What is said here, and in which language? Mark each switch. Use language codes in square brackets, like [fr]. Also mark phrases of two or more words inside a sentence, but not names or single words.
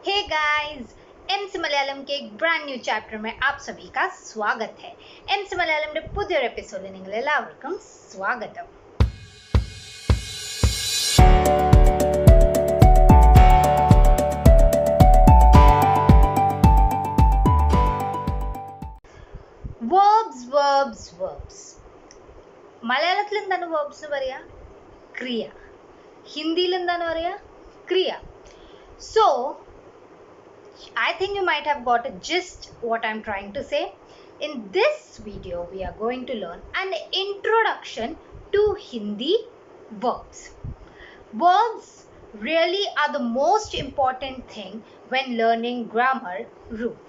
[hi] गाइस, एमसी मलयालम के एक [en] brand new chapter [hi] में आप सभी का स्वागत है. [ml] एमसी മലയാളംന്റെ പുതിയൊരു എപ്പിസോഡിൽ നിങ്ങൾ എല്ലാവർക്കും സ്വാഗതം. [en] verbs. [ml] മലയാളത്തിൽ എന്താണ് verbs എന്ന് പറയാ? ക്രിയ. ഹിന്ദിയിൽ എന്താണ് പറയാ? ക്രിയ. [en] So I think you might have got a gist what I'm trying to say. In this video, we are going to learn an introduction to Hindi verbs. Verbs really are the most important thing when learning grammar rules.